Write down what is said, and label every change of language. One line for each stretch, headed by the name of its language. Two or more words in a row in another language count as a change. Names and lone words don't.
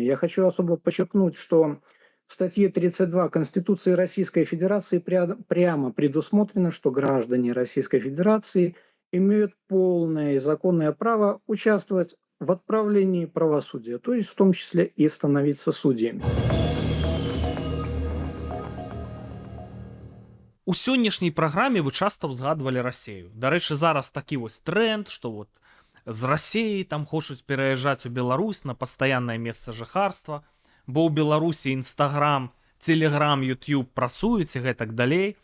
Russian: Я хочу особо подчеркнуть, что в статье 32 Конституции Российской Федерации прямо предусмотрено, что граждане Российской Федерации имеют полное и законное право участвовать в отправлении правосудия, то есть в том числе и становиться судьями.
Belarusian: У сённяшняй праграме вы часта ўзгадвалі Расею. Дарэчы, зараз такі вось тренд, што вот з Расеі там хочуць пераязджаць у Беларусь на пастаяннае месца жыхарства, бо ў Беларусі Інстаграм, Телеграм, Ютуб працуюць і гэтак далей.